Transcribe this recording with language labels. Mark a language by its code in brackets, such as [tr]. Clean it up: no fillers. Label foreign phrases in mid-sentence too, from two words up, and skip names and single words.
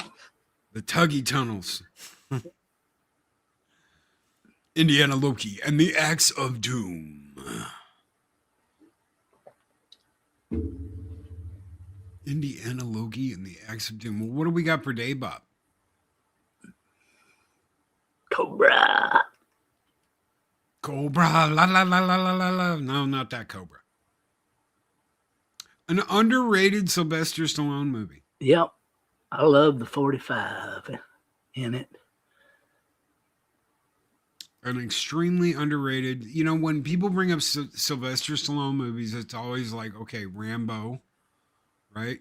[en] The Tuggy tunnels. Indiana Loki and the Axe of Doom. Indiana Loki and the Axe of Doom. Well, what do we got for Dave Bob? Cobra. Cobra. La la la la la la la. No, not that Cobra. An underrated Sylvester Stallone movie. Yep. I love the 45 in it. An extremely underrated. You know, when people bring up Sylvester Stallone movies, it's always like, okay, Rambo, right?